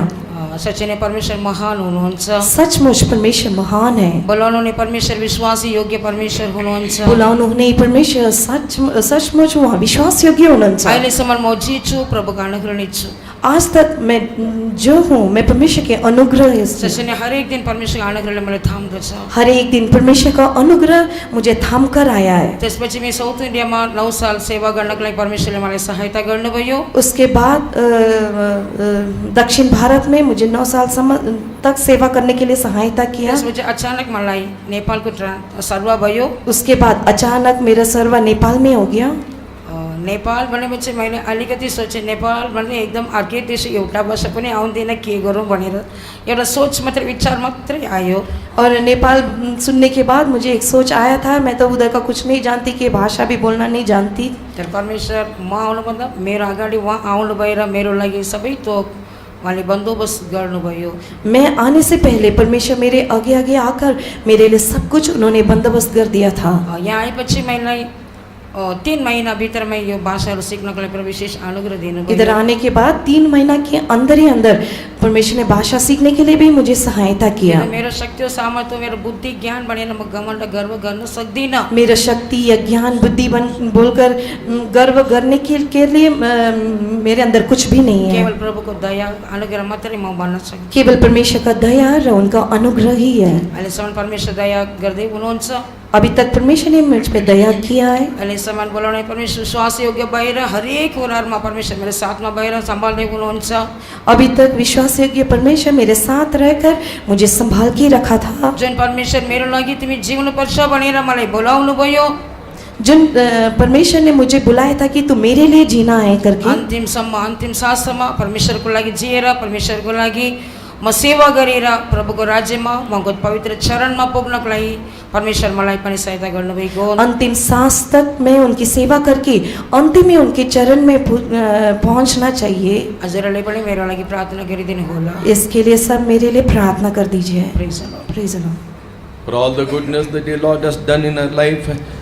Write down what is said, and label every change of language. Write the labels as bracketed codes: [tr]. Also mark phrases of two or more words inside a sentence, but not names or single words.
[ne] सच्चै नै परमेश्वर महान हुनुहुन्छ। [hi] सचमुच परमेश्वर महान है। [ne] बोलाउनु नै परमेश्वर विश्वासी योग्य परमेश्वर हुनुहुन्छ। बोलाउनु नै परमेश्वर सचमुच उहाँ विश्वास योग्य हुनुहुन्छ। अहिलेसम्म म जे छु प्रभुको अनुग्रह छु। [hi] आज तक मैं जो हूँ मैं परमेश्वर के अनुग्रह [ne] सच्चै नै हरेक दिन परमेश्वरको अनुग्रहले मलाई थाम्दछ। [hi] हर एक दिन परमेश्वर का अनुग्रह मुझे थाम कर आया है। [ne] त्यसपछि मैं साउथ इन्डियामा 9 साल सेवा गर्नको लागि परमेश्वरले मलाई सहायता गर्नुभयो। [hi] उसके बाद दक्षिण भारत में मुझे 9 साल तक सेवा करने के लिए सहायता किया। [ne] त्यसपछि अचानक मलाई नेपालको सर्वा भयो। [hi] उसके बाद अचानक मेरा सर्वा नेपाल में हो गया। [ne] नेपाल भनेपछि मैले अलिकति सोचेँ नेपाल भन्ने एकदम अर्कै देश, एउटा वर्ष पनि आउँदैन, के गरौँ भनेर एउटा सोच मात्रै विचार मात्रै आयो। [hi] और नेपाल सुनने के बाद मुझे एक सोच आया था। मैं तो उधर का कुछ नहीं जानती, कि भाषा भी बोलना नहीं जानती। [ne] तर परमेश्वर म आउनुभन्दा मेरो अगाडि उहाँ आउनु भएर मेरो लागि सबै थोक उहाँले बन्दोबस्त गर्नुभयो। [hi] मैं आने से पहले परमेश्वर मेरे आगे आगे आकर मेरे लिए सब कुछ उन्होंने बंदोबस्त कर दिया था। [ne] यहाँ आएपछि मलाई 3 महीना भित्रमा यो भाषाहरू सिक्नको लागि विशेष अनुग्रह दिनुभयो। [hi] इधर आने के बाद 3 महीना के अंदर ही अंदर परमेश्वर ने भाषा सीखने के लिए भी मुझे सहायता किया। [ne] मेरो शक्ति और सामर्थ्य, मेरो बुद्धि ज्ञान बनेर म घमण्ड गर्व गर्न सक्दिनँ। [hi] मेरा शक्ति या ज्ञान बुद्धि बोलकर गर्व करने के लिए मेरे अंदर कुछ भी नहीं है। [ne] केवल प्रभुको दया अनुग्रह मात्रै म भन्न सक्छु। [hi] केवल परमेश्वर का दया र उनका अनुग्रह ही है। [ne] अहिलेसम्म परमेश्वर दया गर्दै हुनुहुन्छ। [hi] अभी तक परमेश्वर ने मुझ पे दया किया है। [ne] अहिलेसम्म बोलाउने परमेश्वर विश्वास योग्य भएर हरेक कुराहरूमा परमेश्वर मेरो साथमा भएर सम्हाल्दै हुनुहुन्छ। [hi] अभी तक विश्वास योग्य परमेश्वर मेरे साथ रहकर मुझे संभाल के रखा था। [ne] जुन परमेश्वर मेरो लागि तिमी जिउनु पर्छ भनेर मलाई बोलाउनु भयो, [hi] जिन परमेश्वर ने मुझे बुलाया था कि तू मेरे लिए जीना है करके, [ne] अन्तिम साससम्म परमेश्वरको लागि जिएर परमेश्वरको लागि म सेवा गरेर प्रभुको राज्यमा उहाँको पवित्र चरणमा पुग्नको लागि परमेश्वर मलाई पनि सहायता गर्नुभएको। [hi] अंतिम सांस तक मैं उनकी सेवा करके अंतिम में उनके चरण में पहुंचना चाहिए। [ne] हजुरहरूले पनि मेरो लागि प्रार्थना गरिदिनु होला। [hi] इसके लिए सब मेरे लिए प्रार्थना कर दीजिए। [en] Praise the Lord. Praise the Lord. For all the goodness that the Lord has done in our life,